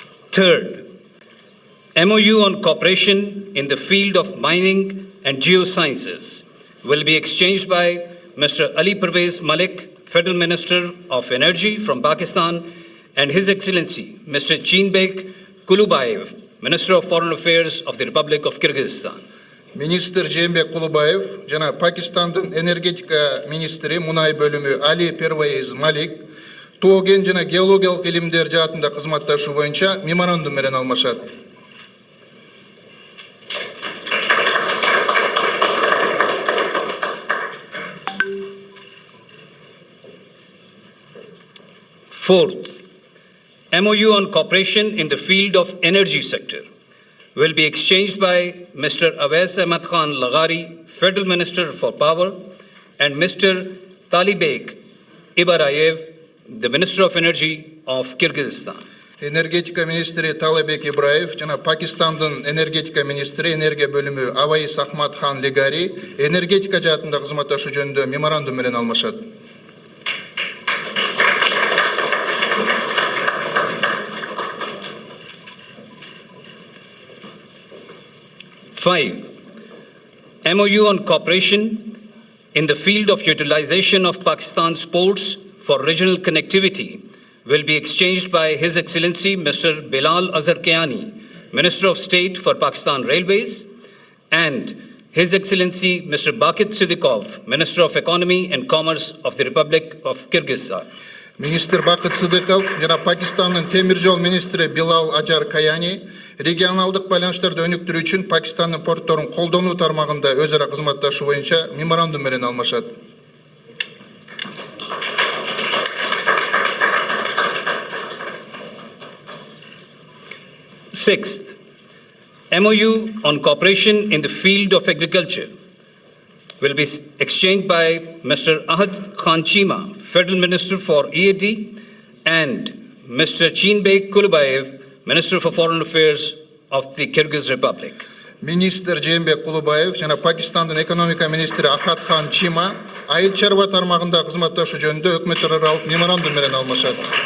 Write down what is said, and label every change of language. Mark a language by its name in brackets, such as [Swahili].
[English] Third, MOU on cooperation in the field of mining and geosciences will be exchanged by Mr. Ali Pervez Malik, Federal Minister of Energy from Pakistan, and His Excellency Mr. Chinbek Kulubayev, Minister of Foreign Affairs of the Republic of Kyrgyzstan. [Kyrgyz] Министр Chinbek Kulubayev жана Пакистандын энергетика министри мунай бөлүмү Али Первейз Малик тоо-кен жана геологиялык илимдер жаатында кызматташуу боюнча меморандум менен алмашат. [English] Fourth, MOU on cooperation in the field of energy sector will be exchanged by Mr. Awais Ahmad Khan Laghari, Federal Minister for Power, and Mr. Talibek Ibarayev, the Minister of Energy of Kyrgyzstan. [Kyrgyz] Энергетика министри Талабек Ибраев жана Пакистандын энергетика министри энергия бөлүмү Аваис Ахмад Хан Легари энергетика жаатында кызматташуу жөнүндө меморандум менен алмашат. [English] Five, MOU on cooperation in the field of utilization of Pakistan's ports for regional connectivity will be exchanged by His Excellency Mr. Bilal Azhar Kiani, Minister of State for Pakistan Railways, and His Excellency Mr. Bakit Siddiqov, Minister of Economy and Commerce of the Republic of Kyrgyzstan. [Kyrgyz] Министр Бакыт Сыдыков жана Пакистандын темир жол министри Билал Ажар Каяни регионалдык байланыштарды өнүктүрүү үчүн Пакистандын портторун колдонуу тармагында өз ара кызматташуу боюнча меморандум менен алмашат. [English] Sixth, MOU on cooperation in the field of agriculture will be exchanged by Mr. Ahad Khan Chima, Federal Minister for EAD, and Mr. Chinbek Kulubayev, Minister for Foreign Affairs of the Kyrgyz Republic. [Kyrgyz] Министр Жээнбек Кулубаев жана Пакистандын экономика министри Ахат Хан Чима айыл чарба тармагында кызматташуу жөнүндө өкмөттөр аралык меморандум менен алмашат.